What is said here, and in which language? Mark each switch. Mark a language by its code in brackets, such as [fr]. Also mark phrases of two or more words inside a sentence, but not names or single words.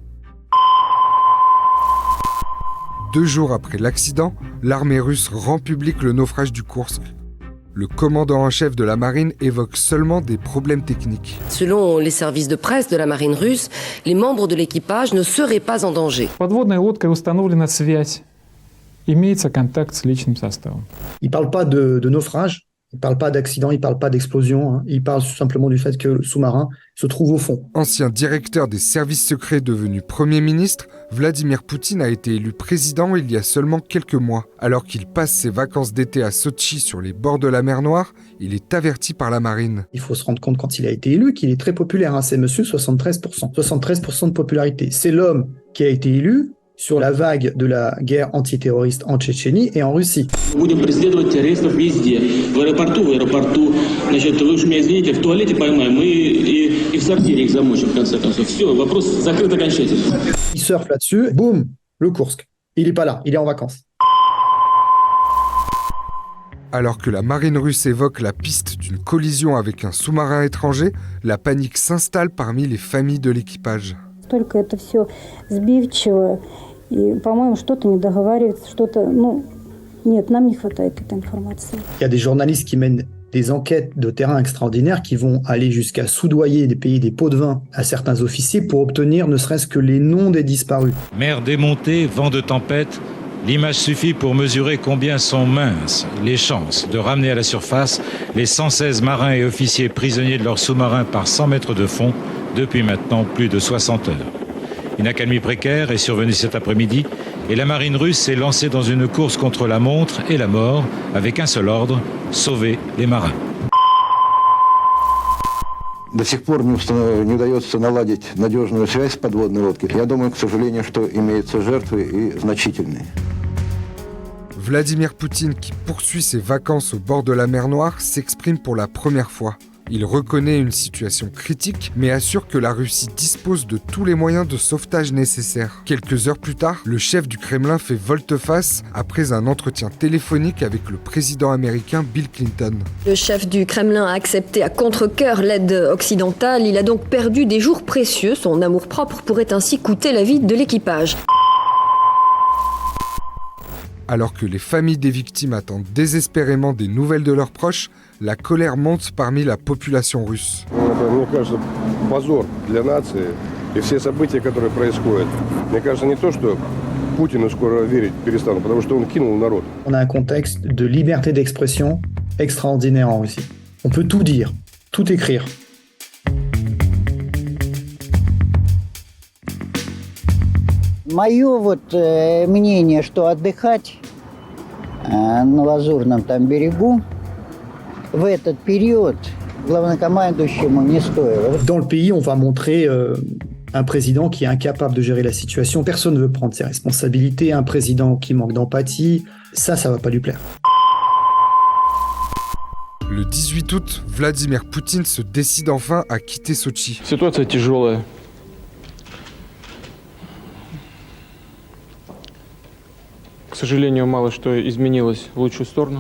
[fr] 2 jours après l'accident, l'armée russe rend public le naufrage du Kursk. Le commandant en chef de la marine évoque seulement des problèmes techniques. Selon les services de presse de la marine russe, les membres de l'équipage ne seraient pas en danger. [ru] Подводной лодкой установлена связь. Имеется контакт с личным составом. [fr] Il ne parle pas de naufrage, il ne parle pas d'accident, il ne parle pas d'explosion, il parle simplement du fait que le sous-marin se trouve au fond. Ancien directeur des services secrets devenu Premier ministre, Vladimir Poutine a été élu président il y a seulement quelques mois. Alors qu'il passe ses vacances d'été à Sotchi sur les bords de la mer Noire, il est averti par la marine. Il faut se rendre compte quand il a été élu qu'il est très populaire, c'est monsieur 73%. 73% de popularité. C'est l'homme qui a été élu sur la vague de la guerre antiterroriste en Tchétchénie et en Russie. [ru] Будем преследовать террористов везде. В аэропорту, значит, вы уж меня извините, в туалете поймаем и в сортире их замочим, в конце концов. Все, вопрос закрыт окончательно. [fr] Il surfe là-dessus, boum, le Kursk. Il est pas là, il est en vacances. Alors que la marine russe évoque la piste d'une collision avec un sous-marin étranger, la panique s'installe parmi les familles de l'équipage. [ru] Только это все сбивчиво, и, по-моему, что-то не договаривается, что-то, нет, нам не хватает этой информации. [fr] Il y a des journalistes qui mènent des enquêtes de terrain extraordinaires qui vont aller jusqu'à soudoyer des pays des pots de vin à certains officiers pour obtenir ne serait-ce que les noms des disparus. Mer démontée, vent de tempête, l'image suffit pour mesurer combien sont minces les chances de ramener à la surface les 116 marins et officiers prisonniers de leur sous-marin par 100 mètres de fond depuis maintenant plus de 60 heures. Une accalmie précaire est survenue cet après-midi et la marine russe s'est lancée dans une course contre la montre et la mort avec un seul ordre, sauver les marins. [ru] До сих пор не удается наладить надежную связь с подводной лодкой. Я думаю, к сожалению, что имеются жертвы и значительные. [fr] Vladimir Poutine, qui poursuit ses vacances au bord de la mer Noire, s'exprime pour la première fois. Il reconnaît une situation critique, mais assure que la Russie dispose de tous les moyens de sauvetage nécessaires. Quelques heures plus tard, le chef du Kremlin fait volte-face après un entretien téléphonique avec le président américain Bill Clinton. Le chef du Kremlin a accepté à contre-cœur l'aide occidentale. Il a donc perdu des jours précieux. Son amour-propre pourrait ainsi coûter la vie de l'équipage. Alors que les familles des victimes attendent désespérément des nouvelles de leurs proches, la colère monte parmi la population russe. [ru] Мне кажется, позор для нации и все события, которые происходят. Мне кажется, не то, что Путину скоро верить перестанут, потому что он кинул народ. [fr] On a un contexte de liberté d'expression extraordinaire en Russie. On peut tout dire, tout écrire. [ru] Мое мнение, что отдыхать на Лазурном там берегу в этот период главнокомандующему не стоило. [fr] Dans le pays, on va montrer un président qui est incapable de gérer la situation. Personne ne veut prendre ses responsabilités. Un président qui manque d'empathie. Ça va pas lui plaire. Le 18 août, Vladimir Poutine se décide enfin à quitter Sotchi. [ru] Ситуация тяжелая. К сожалению, мало что изменилось в лучшую сторону.